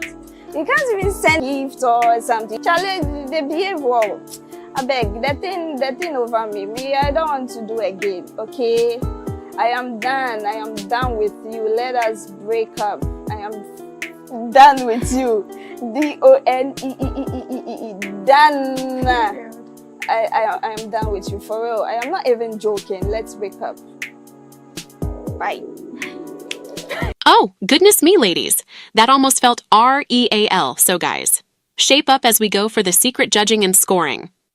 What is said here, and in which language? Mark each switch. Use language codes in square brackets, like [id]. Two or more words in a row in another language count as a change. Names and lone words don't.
[en] You can't even send gift or something. Charlie, they behave well. I beg, the thing over me, I don't want to do again, okay? I am done with you. Let us break up. I am done with you. D-O-N-E-E-E-E-E-E. Done. I am done with you, for real. I am not even joking. Let's break up. Bye. Oh, goodness me, ladies. That almost felt R-E-A-L. So guys, shape up as we go for the secret judging and scoring.